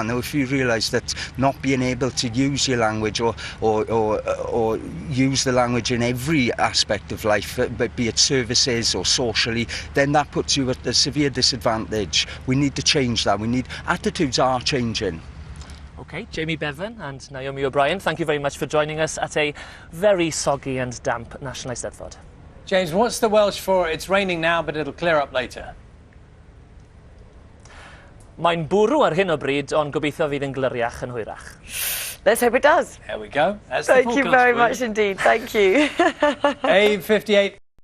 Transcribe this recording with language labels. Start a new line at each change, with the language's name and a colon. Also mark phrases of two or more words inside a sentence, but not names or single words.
English: Now, if you realise that not being able to use your language or use the language in every aspect of life, but be it services or socially, then that puts you at a severe disadvantage. We need to change that. Attitudes are changing. OK, Jamie Bevan and Naomi O'Brien, thank you very much for joining us at a very soggy and damp National Eisteddfod. James, what's the Welsh for it's raining now but it'll clear up later?
Welsh: Mae'n bwrw ar hyn o bryd, ond gobeithio fydd yn gliriach yn hwyrach.
English: Let's hope it does. There we go. That's Thank the you forecast very for you. much indeed. Thank you. A58.